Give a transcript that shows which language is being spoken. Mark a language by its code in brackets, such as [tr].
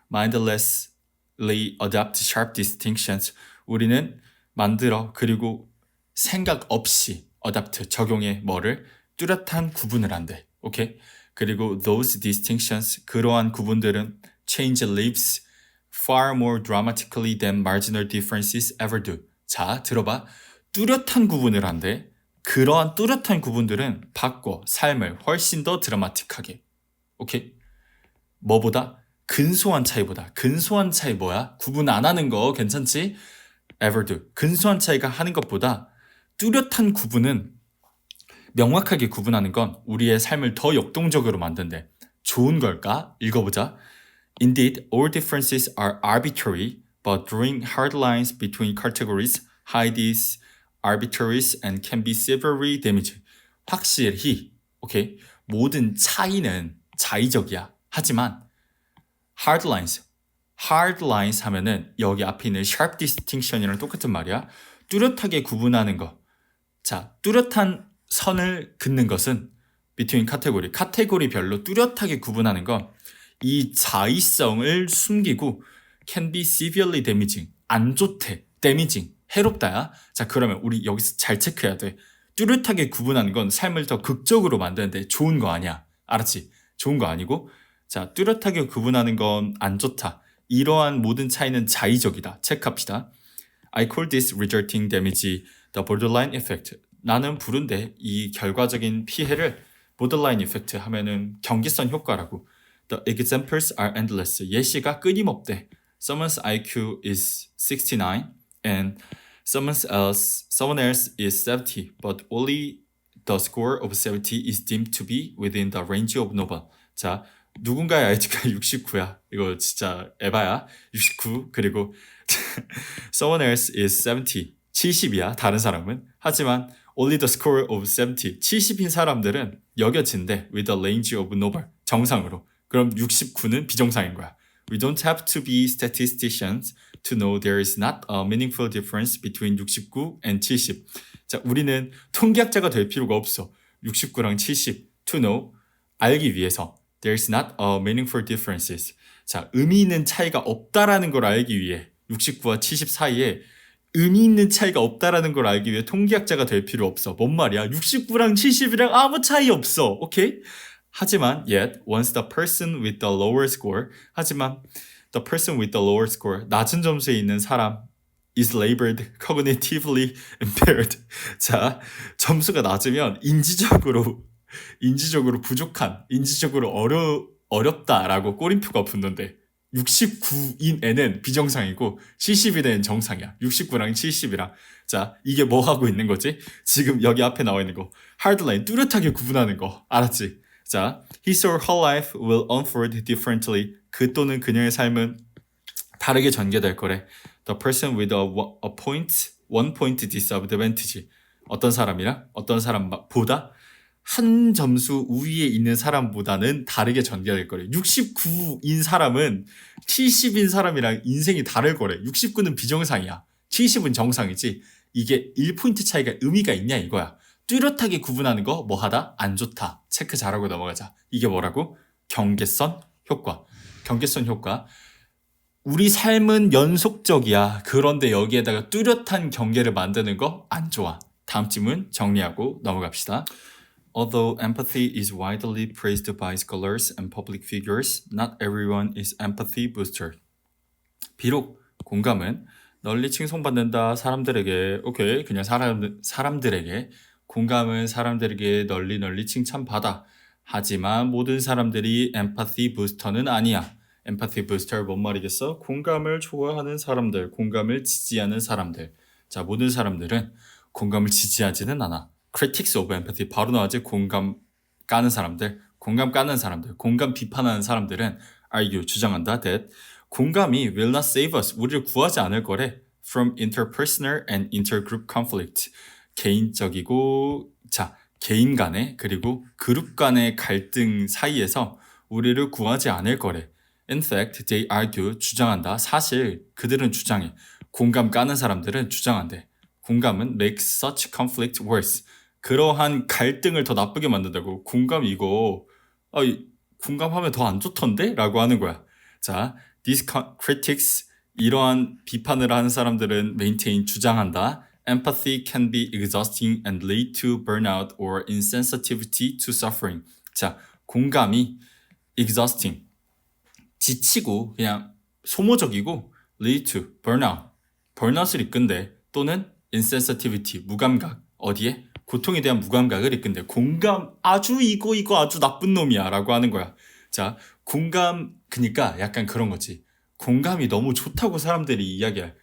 [en] Mindlessly adapt sharp distinctions. [ko] 우리는 만들어. 그리고 생각 없이 adapt, 적용해. 뭐를? 뚜렷한 구분을 한대. 오케이? 그리고 [en] those distinctions, [ko] 그러한 구분들은 [en] change lives, far more dramatically than marginal differences ever do. [ko] 자, 들어봐. 뚜렷한 구분을 한대. 그러한 뚜렷한 구분들은 바꿔 삶을 훨씬 더 드라마틱하게. 오케이? 뭐보다? 근소한 차이보다. 근소한 차이 뭐야? 구분 안 하는 거 괜찮지? [en] ever do. [ko] 근소한 차이가 하는 것보다 뚜렷한 구분은 명확하게 구분하는 건 우리의 삶을 더 역동적으로 만든대. 좋은 걸까? 읽어보자. [en] Indeed, all differences are arbitrary, but drawing hard lines between categories hide these arbitraries and can be severely damaging. [ko] 확실히, 오케이? 모든 차이는 자의적이야. 하지만 [en] hard lines [ko] 하면은 여기 앞에 있는 [en] sharp distinction [ko] 이랑 똑같은 말이야. 뚜렷하게 구분하는 거. 자, 뚜렷한 선을 긋는 것은 between 카테고리별로 뚜렷하게 구분하는 건 이 자의성을 숨기고 [en] can be severely damaging. [ko] 안 좋대. damaging. 해롭다야. 자, 그러면 우리 여기서 잘 체크해야 돼. 뚜렷하게 구분하는 건 삶을 더 극적으로 만드는데 좋은 거 아니야. 알았지? 좋은 거 아니고 자, 뚜렷하게 구분하는 건 안 좋다. 이러한 모든 차이는 자의적이다. 체크합시다. [en] I call this resulting damage the borderline effect. [ko] 나는 부른데 이 결과적인 피해를 [en] borderline effect [ko] 하면은 경계선 효과라고. [en] The examples are endless. [ko] 예시가 끊임없대. [en] Someone's IQ is 69 and someone else is 70, but only the score of 70 is deemed to be within the range of Nobel. [ko] 자, 누군가의 IQ가 69야. 이거 진짜 에바야. 69. 그리고 [en] someone else is 70. [ko] 70이야. 다른 사람은. 하지만 [en] only the score of 70. [ko] 70인 사람들은 여겨진대. [en] with the range of Nobel. [ko] 정상으로. 그럼 69는 비정상인 거야. [en] We don't have to be statisticians to know there is not a meaningful difference between 69 and 70. [ko] 자, 우리는 통계학자가 될 필요가 없어. [en] 69랑 70 to know [ko] 알기 위해서 [en] there is not a meaningful differences. [ko] 자, 의미 있는 차이가 없다라는 걸 알기 위해 69와 70 사이에 의미 있는 차이가 없다라는 걸 알기 위해 통계학자가 될 필요 없어. 뭔 말이야? 69랑 70이랑 아무 차이 없어. 오케이? 하지만 [en] yet once the person with the lower score 하지만 the person with the lower score [ko] 낮은 점수에 있는 사람 [en] is labeled cognitively impaired. [ko] 자, 점수가 낮으면 인지적으로 부족한, 인지적으로 어렵다라고 꼬림표가 붙는데 69인 애는 비정상이고 70인 애는 정상이야. 69랑 70이랑. 자, 이게 뭐 하고 있는 거지? 지금 여기 앞에 나와 있는 거. 하드라인 뚜렷하게 구분하는 거. 알았지? [en] 자, his or her life will unfold differently. [ko] 그 또는 그녀의 삶은 다르게 전개될 거래. [en] The person with one point disadvantage. [ko] 어떤 사람이랑 어떤 사람보다 한 점수 우위에 있는 사람보다는 다르게 전개될 거래. 69인 사람은 70인 사람이랑 인생이 다를 거래. 69는 비정상이야. 70은 정상이지. 이게 1포인트 차이가 의미가 있냐 이거야. 뚜렷하게 구분하는 거 뭐하다? 안 좋다. 체크 잘하고 넘어가자. 이게 뭐라고? 경계선 효과. 경계선 효과. 우리 삶은 연속적이야. 그런데 여기에다가 뚜렷한 경계를 만드는 거 안 좋아. 다음 질문 정리하고 넘어갑시다. [en] Although empathy is widely praised by scholars and public figures, not everyone is empathy booster. [ko] 비록 공감은 널리 칭송받는다 사람들에게 오케이 그냥 사람들에게 공감은 사람들에게 널리 칭찬받아. 하지만 모든 사람들이 [en] empathy booster [ko] 는 아니야. [en] empathy booster [ko] 뭔 말이겠어? 공감을 좋아하는 사람들, 공감을 지지하는 사람들. 자, 모든 사람들은 공감을 지지하지는 않아. [en] critics of empathy [ko] 바로 나왔지. 공감 까는 사람들, 공감 까는 사람들, 공감 비판하는 사람들은 argue 주장한다 that 공감이 [en] will not save us [ko] 우리를 구하지 않을 거래 [en] from interpersonal and intergroup conflict [ko] 개인적이고 자 개인 간의 그리고 그룹 간의 갈등 사이에서 우리를 구하지 않을 거래. [en] In fact, they argue [ko] 주장한다. 사실 그들은 주장해. 공감 까는 사람들은 주장한대. 공감은 [en] makes such conflict worse. [ko] 그러한 갈등을 더 나쁘게 만든다고. 공감 이거 공감하면 더 안 좋던데? 라고 하는 거야. 자, [en] these critics [ko] 이러한 비판을 하는 사람들은 maintain 주장한다. [en] Empathy can be exhausting and lead to burnout or insensitivity to suffering. [ko] 자, 공감이 [en] exhausting [ko] 지치고 그냥 소모적이고 [en] lead to burnout, [ko] burnout을 이끈대 또는 insensitivity, 무감각, 어디에? 고통에 대한 무감각을 이끈대. 공감 아주 이거 아주 나쁜 놈이야 라고 하는 거야. 자, 공감 그니까 약간 그런 거지. 공감이 너무 좋다고 사람들이 이야기해.